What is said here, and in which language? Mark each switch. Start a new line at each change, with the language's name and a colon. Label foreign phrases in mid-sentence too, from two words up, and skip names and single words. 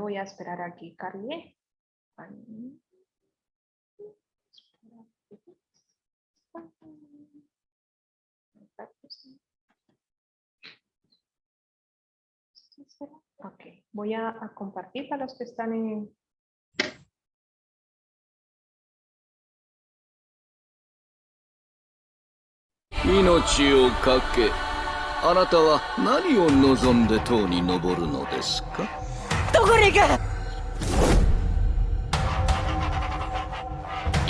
Spanish: Voy a esperar a que cargue. Ok, voy a compartir para los que están en...
Japanese: 命をかけ、あなたは何を望んで塔に登るのですか？どこに行く？